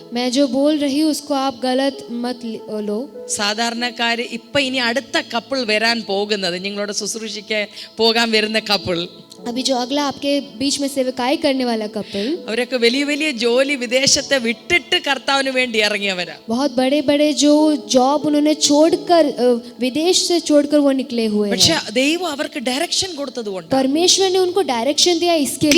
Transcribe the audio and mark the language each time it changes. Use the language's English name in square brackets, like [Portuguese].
[Hindi] मैं जो बोल रही हूँ उसको आप गलत मत लो. [Malayalam] സാധാരണക്കാര് ഇപ്പൊ ഇനി അടുത്ത കപ്പിൾ വരാൻ പോകുന്നത്, നിങ്ങളോട് ശുശ്രൂഷിക്കാൻ പോകാൻ വരുന്ന കപ്പിൾ, [Hindi] अभी जो अगला आपके बीच में सेवकाई करने वाला कपल, [Malayalam] അവരൊക്കെ വലിയ വലിയ ജോലി വിദേശത്തെ വിട്ടിട്ട് കർത്താവിന് വേണ്ടി ഇറങ്ങിയവരാ. [Hindi] बहुत बड़े बड़े जो जॉब उन्होंने छोड़कर विदेश से छोड़कर वो निकले हुए हैं. [Malayalam] പക്ഷെ ദൈവം അവർക്ക് ഡയറക്ഷൻ കൊടുത്തതുകൊണ്ട്, [Hindi] परमेश्वर ने उनको डायरेक्शन दिया, इसके लिए